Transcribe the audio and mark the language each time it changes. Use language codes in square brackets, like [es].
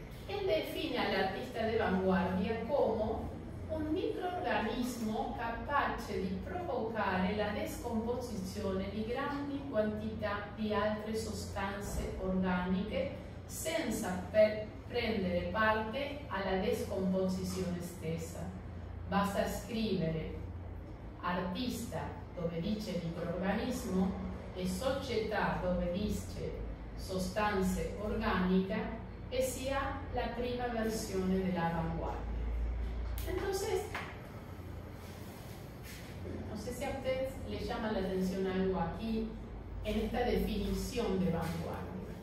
[es] él define al artista de vanguardia como un microorganismo [it] capace di provocare la descomposizione di grandi quantità di altre sostanze organiche senza prendere parte alla descomposizione stessa. Basta scrivere artista dove dice microorganismo e società dove dice sostanze organica e sia la prima versione della vanguardia. [es] Entonces, no sé si a ustedes les llama la atención algo aquí en esta definición de vanguardia.